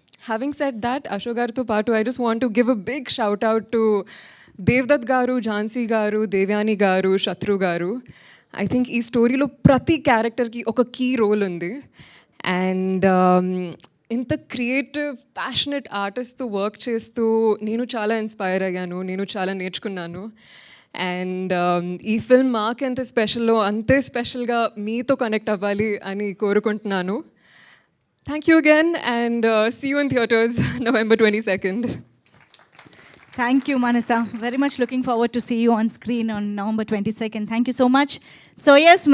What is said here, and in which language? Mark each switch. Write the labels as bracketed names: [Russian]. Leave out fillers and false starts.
[English] Having said that, Ashok Garuto Patu, I just want to give a big shout out to Devdutt Garu, Jhansi Garu, Devyani Garu, Shatru Garu. I think [Telugu] ee story lo prati character ki oka key role undi. And ఇంత creative, passionate ఆర్టిస్ట్తో work చేస్తూ నేను చాలా inspire అయ్యాను, నేను చాలా నేర్చుకున్నాను. And ఈ film మాకెంత స్పెషల్లో అంతే స్పెషల్గా మీతో కనెక్ట్ అవ్వాలి అని కోరుకుంటున్నాను. [English] Thank you again, and see you in theatres November 22nd. Thank you, Manasa. Very much looking forward to see you on screen on November 22nd. Thank you so much. So yes,